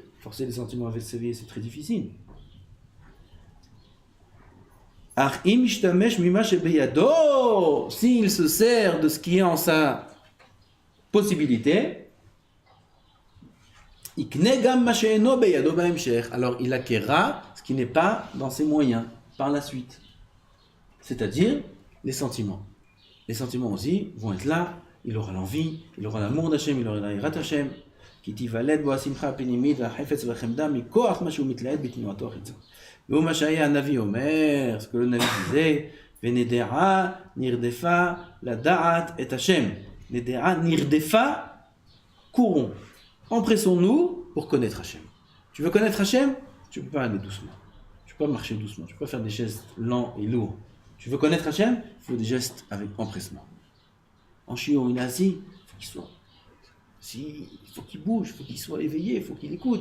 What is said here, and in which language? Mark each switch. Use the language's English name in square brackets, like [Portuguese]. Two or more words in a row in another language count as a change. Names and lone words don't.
[French] Forcer les sentiments à s'éveiller, c'est très difficile. S'il se sert de ce qui est en sa possibilité, alors il acquérera ce qui n'est pas dans ses moyens par la suite. C'est-à-dire les sentiments. Les sentiments aussi vont être là, il aura l'envie, il aura l'amour d'Hachem, il aura la [Hebrew] יראת השם. כי תיוולד בו השמחה הפנימית והחפץ והחמדה מכוח מה שהוא מתלהט בתנועתו החיצה. והוא מה שהיה הנביא אומר, [French] ce que le Navi disait, [Hebrew] ונדעה נרדפה לדעת את השם. נדעה נרדפה, [French] courons. Empressons-nous pour connaître Hachem. Tu veux connaître Hachem? Tu ne peux pas aller doucement. Tu ne peux pas marcher doucement. Tu ne peux pas faire des gestes lents et lourds. Tu veux connaître Hachem? Il faut des gestes avec empressement. En chiot, il est assis, il faut qu'il soit. Il faut qu'il bouge, il faut qu'il soit éveillé, il faut qu'il écoute.